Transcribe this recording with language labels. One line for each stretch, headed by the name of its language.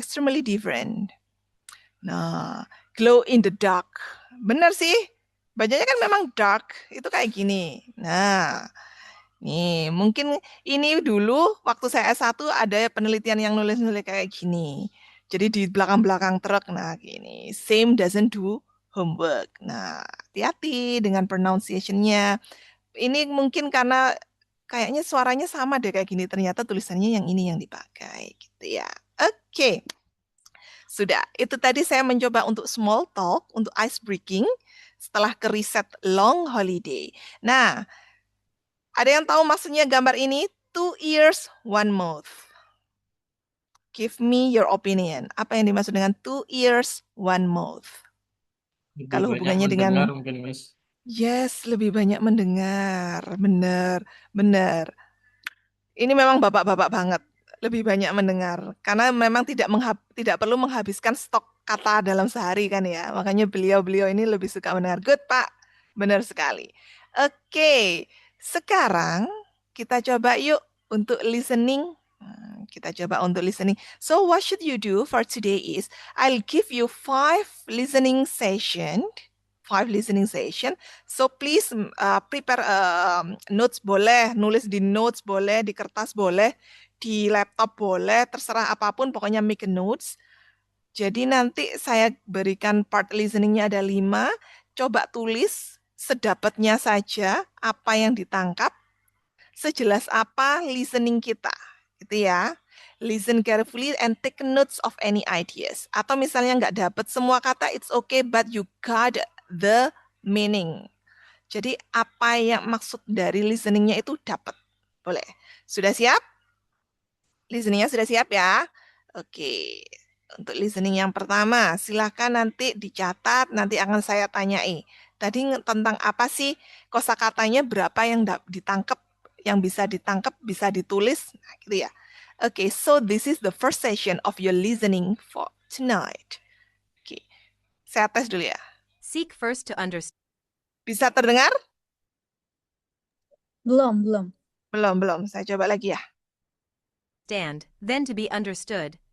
English: Extremely different.
Indonesian: Nah,
English: glow in the dark.
Indonesian: Benar sih. Bacanya kan memang dark. Itu kayak gini. Nah, nih mungkin ini dulu waktu saya S1 ada penelitian yang nulis-nulis kayak gini. Jadi di belakang-belakang truk, nah gini.
English: Same doesn't do homework.
Indonesian: Nah, hati-hati dengan pronunciation-nya. Ini mungkin karena kayaknya suaranya sama deh kayak gini. Ternyata tulisannya yang ini yang dipakai gitu ya. Oke. Sudah. Itu tadi saya mencoba untuk small talk, untuk ice breaking setelah ke riset long holiday. Nah, ada yang tahu maksudnya gambar ini?
English: 2 ears, 1 mouth. Give me your opinion.
Indonesian: Apa yang dimaksud dengan 2 ears, 1 mouth? Kalau hubungannya dengan mungkin, Miss. yes, lebih banyak mendengar. Benar, benar. Ini memang bapak-bapak banget. Lebih banyak mendengar. Karena memang tidak perlu menghabiskan stok kata dalam sehari kan ya. Makanya beliau-beliau ini lebih suka mendengar.
English: Good, Pak.
Indonesian: Benar sekali. Oke, sekarang kita coba yuk untuk listening. Kita coba untuk listening.
English: So what should you do for today is I'll give you 5 listening session. 5 listening session. So please prepare notes
Indonesian: boleh, nulis di notes boleh, di kertas boleh, di laptop boleh, terserah apapun, pokoknya
English: make a notes.
Indonesian: Jadi nanti saya berikan part listeningnya ada 5. Coba tulis sedapatnya saja apa yang ditangkap, sejelas apa listening kita, gitu ya.
English: Listen carefully and take notes of any ideas.
Indonesian: Atau misalnya nggak dapat semua kata,
English: it's okay, but you got the meaning.
Indonesian: Jadi apa yang maksud dari listeningnya itu dapat. Boleh. Sudah siap? Listeningnya sudah siap ya? Oke. Untuk listening yang pertama, silahkan nanti dicatat, nanti akan saya tanyai. Tadi tentang apa sih kosakatanya, berapa yang ditangkap, yang bisa ditangkap, bisa ditulis, nah, gitu ya.
English: Oke, so this is the first session of your listening for tonight.
Indonesian: Oke, saya tes dulu ya.
English: Seek first to understand.
Indonesian: Bisa terdengar? Belum. Belum. Saya coba lagi ya.
English: Then to be understood.